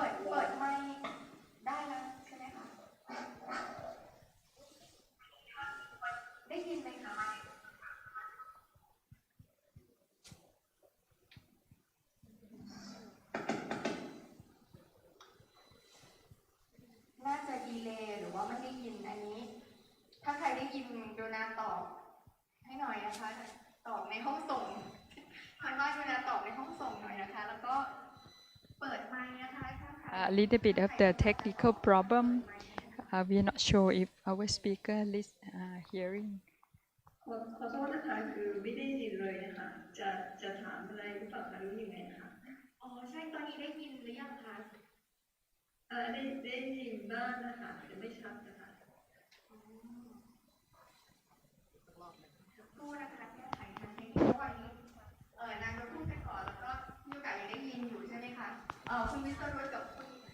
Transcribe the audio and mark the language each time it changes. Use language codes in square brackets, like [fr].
[th] เปิดไมค์ได้แล้วใช่ไหมคะได้ยินไหมคะน่าจะดีเลย์หรือว่าไม่ได้ยินอันนี้ถ้าใครได้ยินดูนาตอบให้หน่อยนะคะตอบในห้องส่ง ทางบ้านดูนาตอบในห้องส่งหน่อยนะคะแล้วก็เปิดไมค์นะคะ [en] A little bit of the technical problem. We are not sure if our speaker is hearing. [th] ขอโทษนะคะคือไม่ได้ยินเลยนะคะจะถามอะไรหรือเปล่าคะรู้ยังไงคะอ๋อใช่ตอนนี้ได้ยินหรือยังคะได้ยินบ้างนะคะแต่ไม่ชัดนะคะพูดนะคะแก้ไขทางเทคนิคระหว่างนี้นางจะพูดไปก่อนแล้วก็มีโอกาสยังได้ยินอยู่ใช่ไหมคะคุณวิศรุตกับคุณ